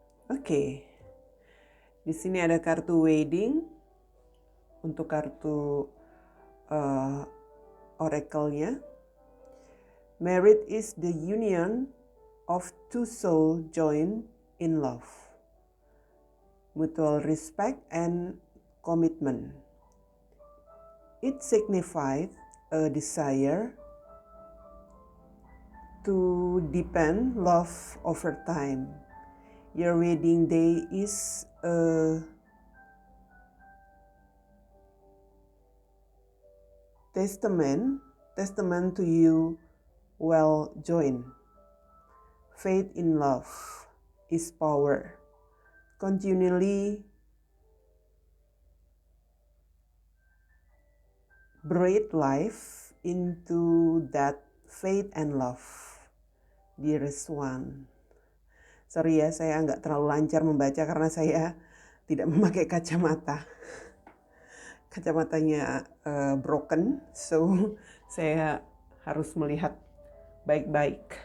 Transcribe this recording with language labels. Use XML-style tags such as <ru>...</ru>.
<id>Oke. Di sini ada kartu wedding untuk kartu oracle-nya.</id> <en>Marriage is the union of two souls joined in love, mutual respect and commitment. It signifies a desire to deepen love over time. Your wedding day is a testament to you well joined. Faith in love is power. Continually breathe life into that faith and love, dearest one.</en> <id>Sorry ya, saya nggak terlalu lancar membaca karena saya tidak memakai kacamata. Kacamatanya</id> <en>broken, so</en> <id>saya harus melihat baik-baik.</id>